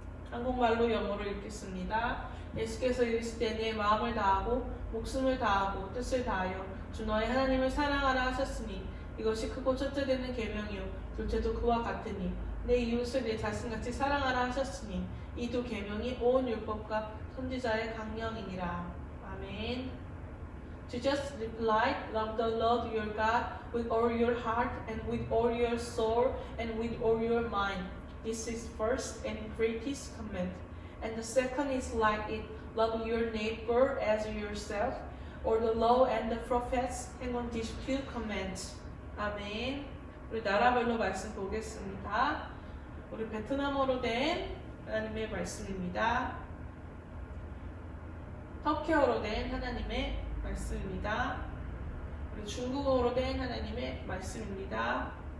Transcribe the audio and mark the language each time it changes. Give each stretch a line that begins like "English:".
Korean: 한국말로 영어로 읽겠습니다. 예수께서 이르시되 내 마음을 다하고 목숨을 다하고 뜻을 다하여 주 너의 하나님을 사랑하라 하셨으니 이것이 크고 첫째 되는 계명이요 둘째도 그와 같으니 내 이웃을 내 자신같이 사랑하라 하셨으니 이 두 계명이 온 율법과 선지자의 강령이니라. 아멘.
English: Jesus replied, love the Lord your God with all your heart and with all your soul and with all your mind. This is first and greatest command. And the second is like it, love your neighbor as yourself. Or the law and the prophets hang on these two commands.
Korean: 아멘. 우리 나라별로 말씀 보겠습니다. 우리 베트남어로 된 하나님의 말씀입니다. 터키어로 된 하나님의 말씀입니다. 우리 중국어로 된 하나님의 말씀입니다.